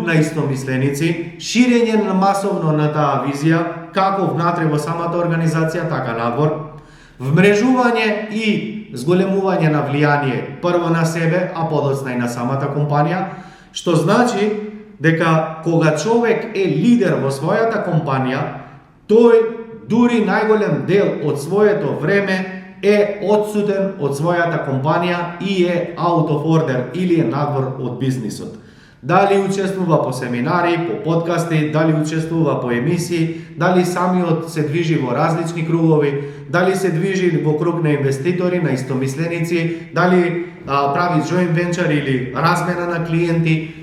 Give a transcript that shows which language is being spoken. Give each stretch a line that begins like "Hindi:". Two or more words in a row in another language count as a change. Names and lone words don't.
Macedonian: на истомисленици, ширење на масовно на таа визија, како внатре во самата организација, така надвор, вмрежување и зголемување на влијание прво на себе, а подоцна и на самата компанија, што значи дека кога човек е лидер во својата компанија, тој дури најголем дел од своето време е одсутен од својата компанија и е
English: out of order
Macedonian: или е надвор од бизнисот. Дали учествува по семинари, по подкасти, дали учествува по емисии, дали самиот се движи во различни кругови, дали се движи во круг на инвеститори, на истомисленици, дали прави
English: joint venture
Macedonian: или размена на клиенти.